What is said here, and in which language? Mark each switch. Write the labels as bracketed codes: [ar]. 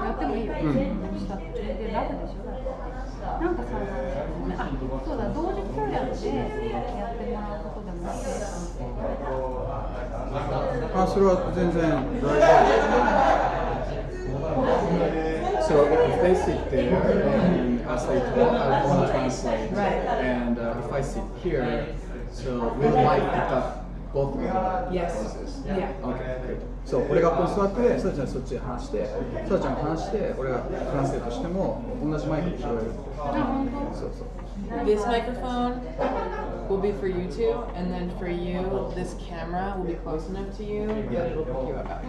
[ja] やってもいいよ、したってで楽でしょなんかさ、そうだ、同時通訳でやってもらうことでもいいですそれは全然大丈夫 [en] So if they sit there and as they talk, I want to translate. And if I sit here, so will I pick up both Yes. voices. Yeah. Okay, good. [ja] そう、俺がここに座って、さだちゃんそっちで話して、さだちゃんが話して、俺がトランスレートしても同じマイクで拾える。そうそう。 [en] This microphone will be for you two, and then for you, this camera will be close enough to you that it'll pick you up.